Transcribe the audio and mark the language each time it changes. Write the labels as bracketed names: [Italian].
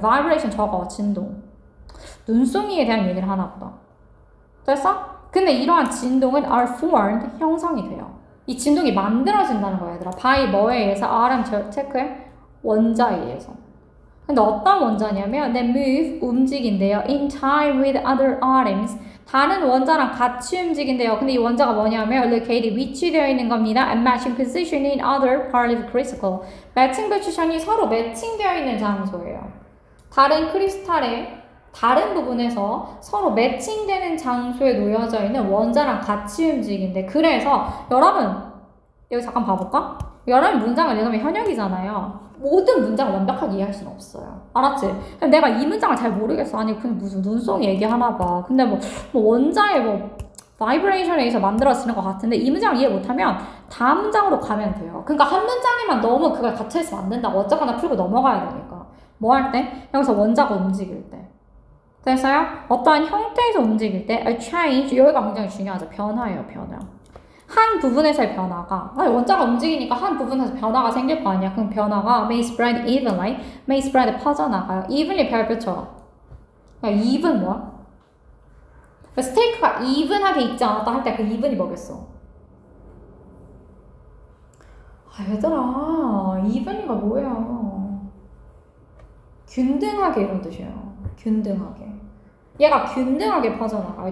[Korean] vibration 저거 진동. 눈송이에 대한 얘기를 하나 보다. 됐어? 근데 이러한 진동은 [English] are formed [Korean] 형성이 돼요. 이 진동이 만들어진다는 거야 얘들아. [English] by [Korean] 뭐에 의해서? RM 체크해? 원자에 의해서. 근데 어떤 원자냐면 [English] they move [Korean] 움직인대요. [English] in time with other atoms [Korean] 다른 원자랑 같이 움직인대요. 근데 이 원자가 뭐냐면 located 위치되어 있는 겁니다. [English] and matching position in other part of crystal. [Korean] 매칭 포지션이 서로 매칭되어 있는 장소예요. 다른 크리스탈의 다른 부분에서 서로 매칭되는 장소에 놓여져 있는 원자랑 같이 움직인대. 그래서 여러분 여기 잠깐 봐볼까? 여러분 문장을 읽으면 현역이잖아요. 모든 문장을 완벽하게 이해할 수는 없어요. 알았지? 내가 이 문장을 잘 모르겠어. 아니 그냥 무슨 눈송이 얘기하나 봐. 근데 뭐 원자의 바이브레이션에 의해서 만들어지는 것 같은데 이 문장을 이해 못하면 다음 문장으로 가면 돼요. 그러니까 한 문장에만 너무 그걸 갇혀있으면 안 된다고. 어쨌거나 풀고 넘어가야 되니까. 뭐 할 때? 여기서 원자가 움직일 때. 됐어요? 어떠한 형태에서 움직일 때 [English] a change, [Korean] 여기가 굉장히 중요하죠. 변화예요. 변화. 한 부분에서의 변화가 원자가 움직이니까 한 부분에서 변화가 생길 거 아니야. 그럼 변화가 [English] may spread evenly, may spread [Korean] 퍼져나가요. evenly 별표처럼. even 뭐야? 스테이크가 even하게 익지 않았다 할 때 그 even이 뭐겠어? 아 얘들아 even이가 뭐야? 균등하게 이런 뜻이에요. 균등하게. 얘가 균등하게 퍼져나가요.